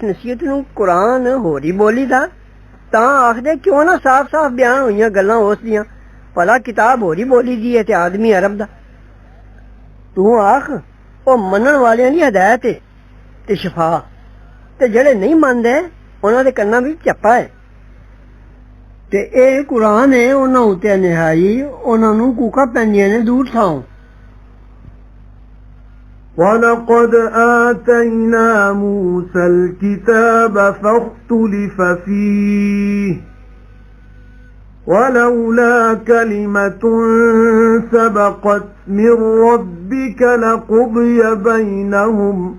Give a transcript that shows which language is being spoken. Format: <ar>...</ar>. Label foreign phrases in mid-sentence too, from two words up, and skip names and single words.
<pa>نصیحت نوں قرآن ہوری بولی دا تاں آکھدے کیوں نہ صاف صاف بیان ہوئیاں گلاں اس دیاں بھلا کتاب ہوری بولی دی ہے تے آدمی عرب دا تو آکھ او منن والیاں دی ہدایت ہے تے شفا تے جیہڑے نہیں مندے انہاں دے کناں وچ جھپا ہے تے اے قرآن ہے انہاں اتے نہائی انہاں نوں کوکا پیندیاں نے دور تھاؤں</pa> <ar>وَلَقَدْ آتَيْنَا مُوسَى الْكِتَابَ فَاخْتُلِفَ فِيهِ وَلَوْلَا كَلِمَةٌ سَبَقَتْ مِنْ رَبِّكَ لَقُضِيَ بَيْنَهُمْ</ar>